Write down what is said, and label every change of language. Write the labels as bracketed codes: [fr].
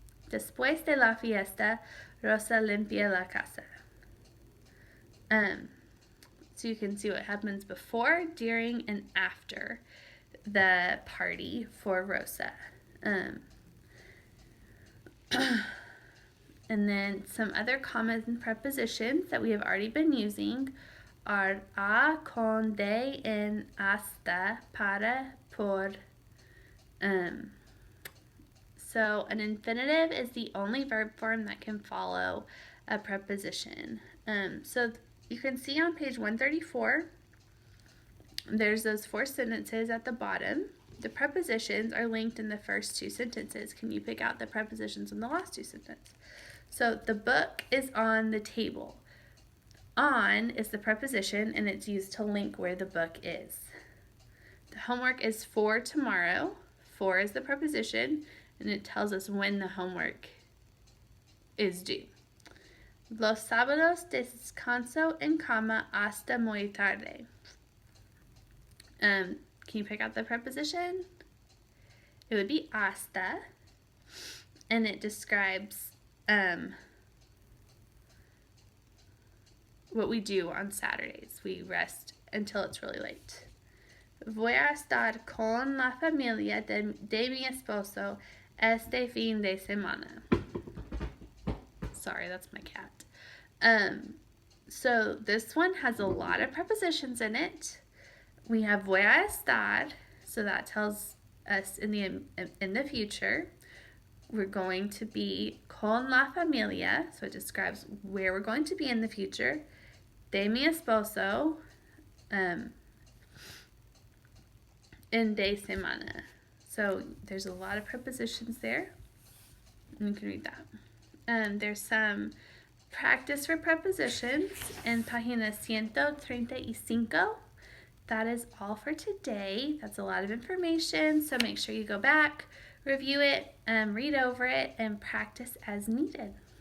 [es] Después de la fiesta, Rosa limpia la casa. [en] So you can see what happens before, during, and after the party for Rosa. And then some other common prepositions that we have already been using are a, con, de, en, hasta, para, por. So an infinitive is the only verb form that can follow a preposition. So you can see on page 134, there's those 4 sentences at the bottom. The prepositions are linked in the first 2 sentences. Can you pick out the prepositions in the last 2 sentences? So the book is on the table. On is the preposition, and it's used to link where the book is. The homework is for tomorrow. For is the preposition, and it tells us when the homework is due. [es] Los sábados descanso en cama hasta muy tarde. [en] Can you pick out the preposition? It would be hasta, and it describes what we do on Saturdays. We rest until it's really late. [es] Voy a estar con la familia de mi esposo este fin de semana. [en] Sorry, that's my cat. So this one has a lot of prepositions in it. We have [es] voy a estar, [en] so that tells us in the future. We're going to be [es] con la familia, [en] so it describes where we're going to be in the future. [es] De mi esposo, en de semana. [en] So there's a lot of prepositions there. And you can read that. There's some practice for prepositions in página 135. That is all for today. That's a lot of information, so make sure you go back, review it, read over it, and practice as needed.